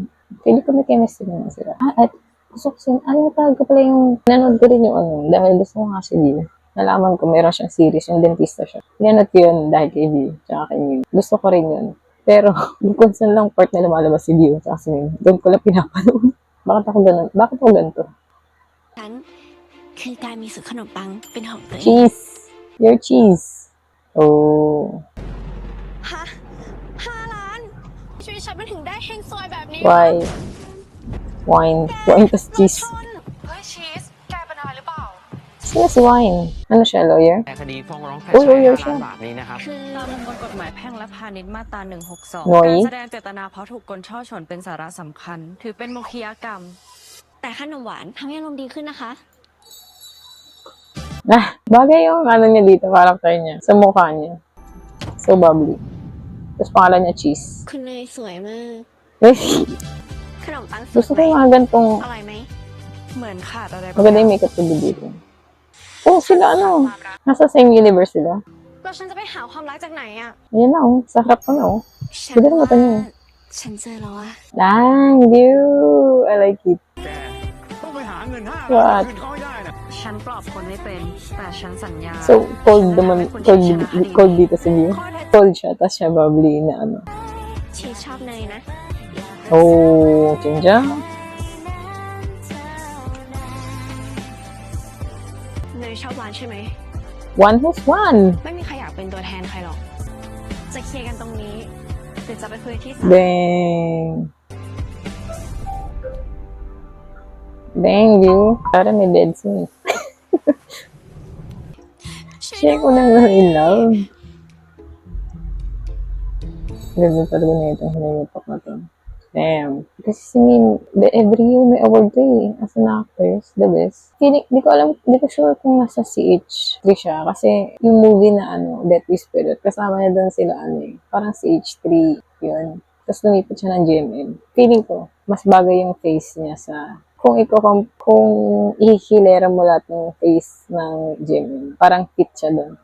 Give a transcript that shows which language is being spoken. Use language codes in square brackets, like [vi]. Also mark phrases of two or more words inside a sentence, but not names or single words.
[tl] Feeling ko may chemistry naman sila. At gusto ko ano talaga pala yung, nanood ko rin yung dahil gusto ko nga si View. Nalaman ko, meron siyang series, yung dentista siya. Nanood ko yun dahil kay View, tsaka kay Meme. Gusto ko rin yun. Pero, yung kung saan lang part na lumalabas si View, tsaka si Meme, doon ko lang pinapanood. Bakit ako ganun? Bakit ako ganito? [th] ฉันคือการมีสูตรขนมปังเป็นของตัวเอง [en] Cheese! Your cheese! Oh. [th] ฮะ5 ล้านชีวิตฉันมันถึงได้เฮงซวยแบบนี้ [en] Why? Wine. Wine plus [th] รถ [en] cheese. [th] ชนเฮ้ยชีสแกเป็นอะไรหรือเปล่า [tl] Sino si Wine? Ano siya, lawyer? [th] ในคดีฟ้องร้องแพ่ง โอ้ย ใช้ [tl] lawyer [th] 5 [tl] siya. [th] ล้านบาทนี้นะครับ คือ ตามประมวลกฎหมายแพ่งและพาณิชย์มาตรา [tl] Noy? [th] 162 การแสดงเจตนาเพราะถูกกลช่อฉนเป็นสาระสำคัญ ถือเป็นมุขยกรรม แต่ขนมหวานทำให้อารมณ์ดีขึ้นนะคะ [tl] Bagay yung niya dito, character niya. Sa mukha niya. [en] So bubbly. [tl] Tapos pangalan niya Cheese. [th] คุณเนยสวยมาก Eh, ขนมปังส [tl] gusto [th] วย [tl] ko [th] ไหม [tl] yung mga gantong [th] อร่อยไหม เหมือนขาดอะไรบาง [tl] maganda [th] อย่า [tl] yung [th] ง [tl] makeup nila dito. Oh, sila ano? Nasa [en] same universe [tl] sila. [th] แล้วฉันจะไปหาความรักจากไหนอ่ะ [tl] Ayan na oh. Sa harap ko na oh. [th] ฉั [tl] Ganda ng mata niya. [th] ฉันเจอแล้วอะ [en] Dang, View. I like it. [th] ต้องไปหาเงิน5 [en] What? [th] ล้านคืนเขาให้ได้นะ ฉันปลอบคนไม่เป็น แต่ฉันสัญญา [en] So, cold [th] ฉันจะ [tl] naman. [th] ทำให้คุณชนะคดี [tl] Cold dito si View. Cold siya, tapos siya bubbly na ano. [th] ชีสชอบเนยนะ [ko] Oh, chinja. [th] เนยชอบหวานใช่ไหม [en] One who's one. [th] ไม่มีใครอยากเป็นตัวแทนใครหรอก จะเคลียร์กันตรงนี้หรือจะไปคุยที่ศาล [en] Dang. Dang, View. [tl] Parang may [en] dead scene. [th] ช่วย [tl] Siya ko nang [en] in love. [tl] Ganda talaga na itong hinayapak na to. [en] Damn. [tl] Kasi si Min, [en] every year [tl] may award to eh. [en] As an actress, the best. [tl] Di ko sure kung nasa CH3 siya. Kasi yung movie na Death Whisperer, kasama niya doon sila parang CH3 yun. Tapos lumipat siya ng GMM. Feeling ko, mas bagay yung face niya sa kung ihihilera mo lahat ng face ng GMM, parang fit siya doon.